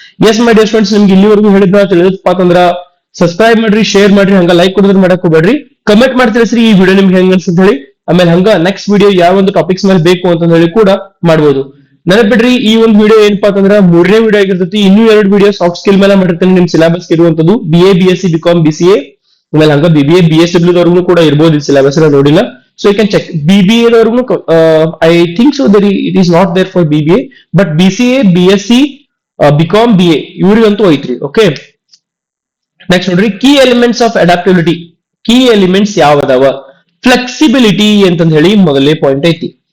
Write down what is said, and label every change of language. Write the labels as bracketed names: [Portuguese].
[English] yes my dear students, [Kannada] ನಿಮ್ಗೆ ಇಲ್ಲಿವರೆಗೂ ಹೇಳಿದ್ರ ತಿಳಿದಪ್ಪ ಅಂತಂದ್ರ ಸಬ್ಸ್ಕ್ರೈಬ್ ಮಾಡ್ರಿ, ಶೇರ್ ಮಾಡ್ರಿ, ಹಂಗ ಲೈಕ್ ಕೊಡೋದ್ರ ಮಾಡಕ್ ಹೋಗ್ಬೇಡ್ರಿ. ಕಮೆಂಟ್ ಮಾಡಿ ತಿಳಿಸ್ರಿ ಈ ವಿಡಿಯೋ ನಿಮ್ಗೆ ಹೆಂಗ್ ಅನ್ಸುತ್ತೆ ಹೇಳಿ. ಆಮೇಲೆ ಹಂಗ ನೆಕ್ಸ್ಟ್ ವಿಡಿಯೋ ಯಾವ ಒಂದು ಟಾಪಿಕ್ಸ್ ಮೇಲೆ ಬೇಕು ಅಂತ ಹೇಳಿ ಕೂಡ ಮಾಡ್ಬೋದು. ನೆನಪಿಡ್ರಿ, ಈ ಒಂದು ವಿಡಿಯೋ ಏನಪ್ಪಾ ಅಂತಂದ್ರ 3ನೇ ವಿಡಿಯೋ ಆಗಿರ್ತೈತಿ. ಇನ್ನೂ 2 ವಿಡಿಯೋ ಸಾಫ್ಟ್ ಸ್ಕಿಲ್ ಮೇಲೆ ಮಾಡಿರ್ತೇನೆ ನಿಮ್ ಸಿಲೆಬಸ್ ಇರುವಂತದ್ದು. BA, BSc, BCom, BCA, ಆಮೇಲೆ ಹಂಗ BBA, BSW ದವರೆಗೂ ಕೂಡ ಇರ್ಬೋದು. ಈ ಸಿಲೆಬಸ್ ನೋಡಿಲ್ಲ, [English] So you can check. BBA ದವರೆಗೂ I think so it is not there for BBA, but BCA, BSc, BCom, BA [Kannada] ಇವ್ರಿಗಂತೂ ಐತ್ರಿ. [English] Okay, next ನೋಡ್ರಿ, key elements of adaptability. [Kannada] Key elements ಯಾವದಾವ? Flexibility ಅಂತಂದ ಹೇಳಿ ಮೊದಲನೇ point ಐತಿ.